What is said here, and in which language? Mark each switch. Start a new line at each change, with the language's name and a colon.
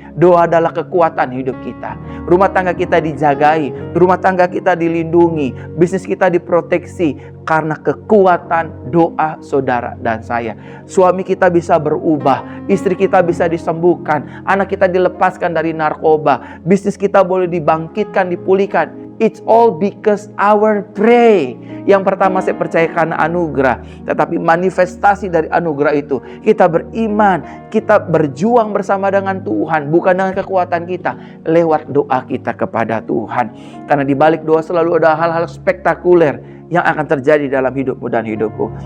Indonesian: Doa adalah kekuatan hidup kita. Rumah tangga kita dijagai, rumah tangga kita dilindungi, bisnis kita diproteksi karena kekuatan doa saudara dan saya. Suami kita bisa berubah, istri kita bisa disembuhkan, anak kita dilepaskan dari narkoba, bisnis kita boleh dibangkitkan, dipulihkan.
English: It's all because our pray.
Indonesian: Yang pertama saya percaya karena anugerah. Tetapi manifestasi dari anugerah itu, kita beriman, kita berjuang bersama dengan Tuhan. Bukan dengan kekuatan kita, lewat doa kita kepada Tuhan. Karena di balik doa selalu ada hal-hal spektakuler yang akan terjadi dalam hidupmu dan hidupku.